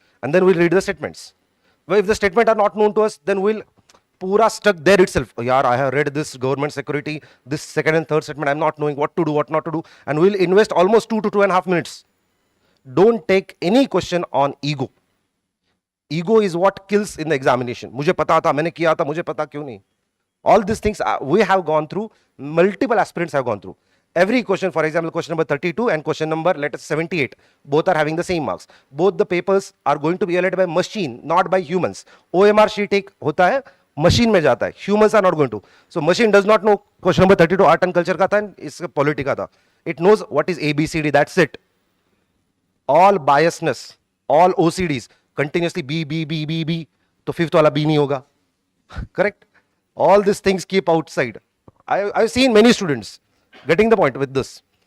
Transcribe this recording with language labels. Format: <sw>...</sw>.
<en>And then we'll read the statements. Well, if the statement are not known to us, then we'll pura stuck there itself. Oh, yaar, I have read this government security, this second and third statement. I'm not knowing what to do, what not to do. And we'll invest almost 2 to 2.5 minutes. Don't take any question on ego. Ego is what kills in the examination.</en> <hi>मुझे पता था, मैंने किया था, मुझे पता क्यों नहीं?</hi> <en>All these things we have gone through, multiple aspirants have gone through. Every question, for example, question number 32 and question number, let us 78, both are having the same marks. Both the papers are going to be evaluated by machine, not by humans.</en> <hi>OMR sheet एक होता है, machine में जाता है.</hi> <en>Humans are not going to. So machine does not know question number 32 art and culture</en> <hi>का था, इसका polity का था.</hi> <en>It knows what is ABCD, that's it. All biasness, all OCDs, continuously B,</en> <hi>तो fifth वाला B नहीं होगा.</hi> <en>Correct? All these things keep outside. I've seen many students getting the point with this.</en>